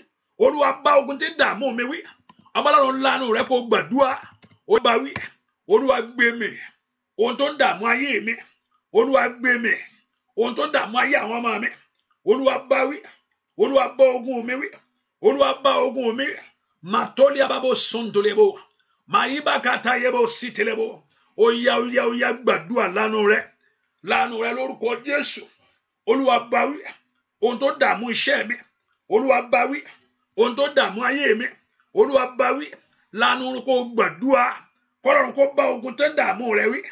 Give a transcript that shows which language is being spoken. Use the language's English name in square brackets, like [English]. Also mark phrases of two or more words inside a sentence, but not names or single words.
[Yoruba] Olúwa bá ogun tí ń dààmú mi wí. Ọmọlọ́run lánàá rẹ kó gbàdúrà. Ó bá wí. Olúwa gbé mi. Ohun tó ń dààmú ayé mi. Olúwa gbé mi. Ohun tó ń dààmú ayé àwọn ọmọ mi. Olúwa bá wí. Olúwa bá ogun mi wí. Olúwa bá ogun mi. Matoli ababo sontolebo. Maiba kata yebo sitelebo. Oya gbàdúrà lánàá rẹ. Lánàá rẹ lórúkọ Jésù. Olúwa bá wí. Ohun tó dààmú iṣẹ́ mi. Olúwa bá wí. Ohun tó dààmú ayé mi. Olúwa bá wí. Lánàá kó gbàdúrà. Kọ́lọ́run kó bá ogun tó ń dààmú rẹ wí.